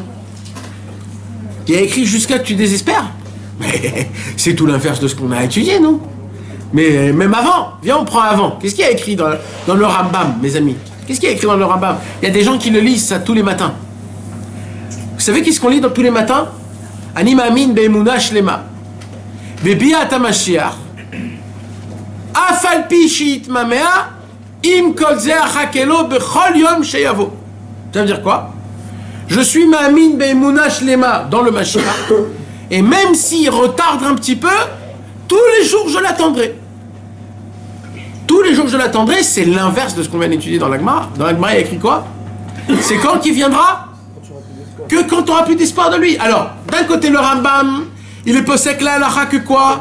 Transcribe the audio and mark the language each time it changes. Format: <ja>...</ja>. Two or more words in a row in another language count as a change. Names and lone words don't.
<fr>Il y a écrit jusqu'à que tu désespères. Mais c'est tout l'inverse de ce qu'on a étudié, non? Mais même avant, viens on prend avant. Qu'est-ce qu'il y a écrit dans le Rambam, mes amis? Qu'est-ce qu'il y a écrit dans le Rambam? Il y a des gens qui le lisent ça tous les matins. Vous savez qu'est-ce qu'on lit tous les matins?</fr> <he>אני מאמין באמונה שלמה בביאת המשיח אף על פי שיתמהמה עם כל זה אחכה לו בכל יום שיבוא.</he> <fr>Ça veut dire quoi? Je suis</fr> <he>מאמין באמונה שלמה</he> <fr>dans le Mashiach, et même s'il retarde un petit peu, tous les jours je l'attendrai. Tous les jours je l'attendrai, c'est l'inverse de ce qu'on vient d'étudier dans la Gemara. Dans la Gemara, il y a écrit quoi? C'est quand qu'il viendra? Que quand tu n'auras plus d'espoir de lui. Alors, d'un côté le Rambam, il est posé que la halakha que quoi?</fr>